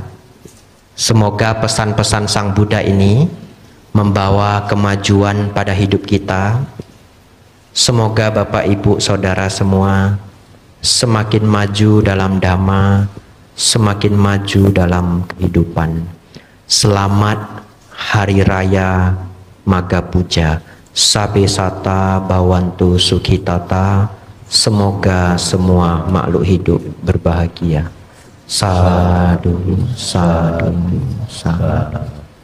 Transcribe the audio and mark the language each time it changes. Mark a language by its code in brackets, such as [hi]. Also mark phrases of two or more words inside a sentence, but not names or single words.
[id] Semoga pesan-pesan Sang Buddha ini membawa kemajuan pada hidup kita. Semoga Bapak Ibu Saudara semua semakin maju dalam Dhamma, semakin maju dalam kehidupan. Selamat Hari Raya Magha Puja. [pi] Sabe sata bawantu sukhitata. [id] Semoga semua makhluk hidup berbahagia. [pi] Sadhu, sadhu, sadhu.